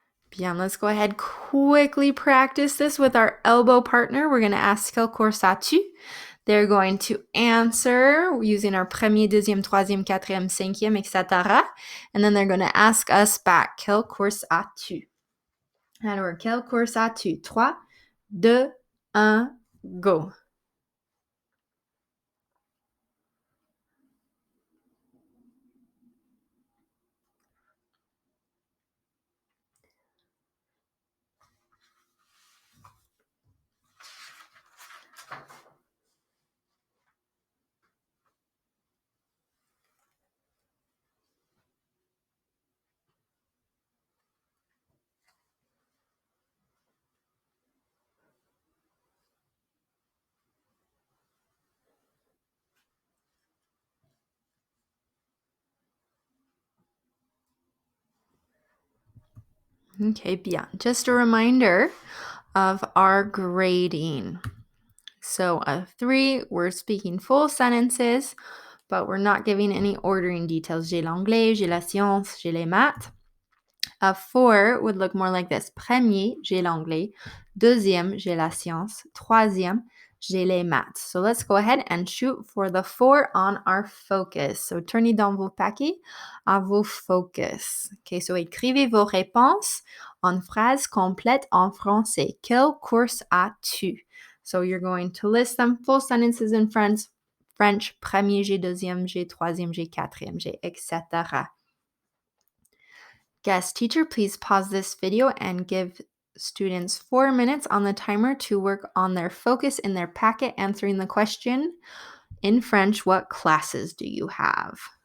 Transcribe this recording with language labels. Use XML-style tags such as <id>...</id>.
<en>Bien, let's go ahead, quickly practice this with our elbow partner. We're going to ask</en> <fr>quel cours as-tu?</fr> <en>They're going to answer using our</en> <fr>premier, deuxième, troisième, quatrième, cinquième,</fr> <en>etc. And then they're going to ask us back,</en> <fr>quel course as-tu? Alors, quel course as-tu?</fr> <en>3, 2, 1, go. Okay, bien. Just a reminder of our grading. So a 3, we're speaking full sentences, but we're not giving any ordering details.</en> <fr>J'ai l'anglais, j'ai la science, j'ai les maths.</fr> <en>A 4 would look more like this.</en> <fr>Premier, j'ai l'anglais. Deuxième, j'ai la science. Troisième, j'ai les maths.</fr> <en>So let's go ahead and shoot for the 4 on our focus.</en> <fr>So tournez dans vos paquets à vos focus.</fr> <en>Okay, so</en> <fr>écrivez vos réponses en phrases complètes en français. Quel course as-tu?</fr> <en>So you're going to list them full sentences in French.</en> <fr>Premier, j'ai deuxième, j'ai troisième, j'ai quatrième, j'ai etc.</fr> <en>Guest teacher, please pause this video and give students 4 minutes on the timer to work on their focus in their packet, answering the question in French, what classes do you have?</en>